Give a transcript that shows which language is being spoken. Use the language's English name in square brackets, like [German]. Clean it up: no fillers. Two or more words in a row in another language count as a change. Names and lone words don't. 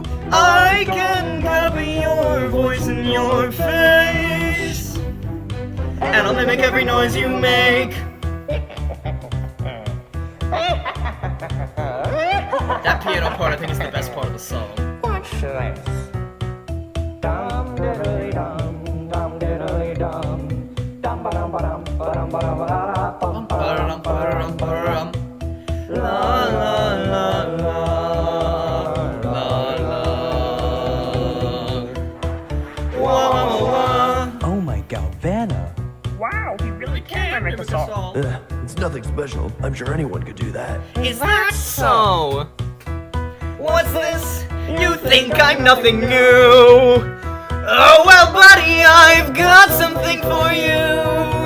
[English] I can copy your voice and your face, and I'll mimic every noise you make. That piano part, I think, is the best part of the song. Watch this. Dum diddly dum, dum diddly dum, dum ba dum ba dum ba dum ba dum ba da bum ba Ba-da-dum, ba-da-dum, ba-da-dum. La la la la la la. Wah wah wah. Oh my Galvana. Wow, he really can mimic us all. It's nothing special. I'm sure anyone could do that. Is that so? What's this? You think I'm nothing new? Oh well, buddy, I've got something for you.